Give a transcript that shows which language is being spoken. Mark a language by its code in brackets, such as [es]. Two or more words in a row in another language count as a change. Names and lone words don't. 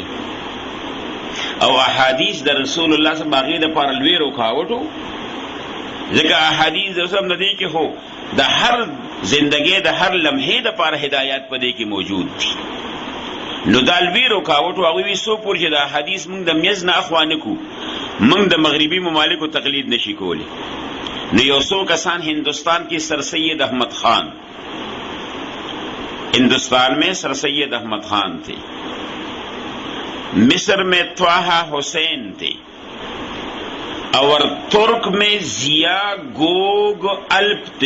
[ps] او احادیث د رسول الله [ar] صلی الله علیه وسلم [ps] د پر لوی رکاوټو ځکه احادیث د رسول د دې کې هو د هر زندګۍ د هر لمحې دپاره هدایات په دې کې موجود دي. نو دا لوی رکاوټ هغوی وي څو پورې چې د احادیث موږ د میز نه اخوا نه کړو موږ د مغربي ممالکو تقلید نشي کولی. نو یو څو کسان [ur] ہندوستان کی سر سید احمد خان، ہندوستان میں سر سید احمد خان تھے، مصر میں طه حسین تھے، اور ترک میں ضیا گوگ الپ تھے.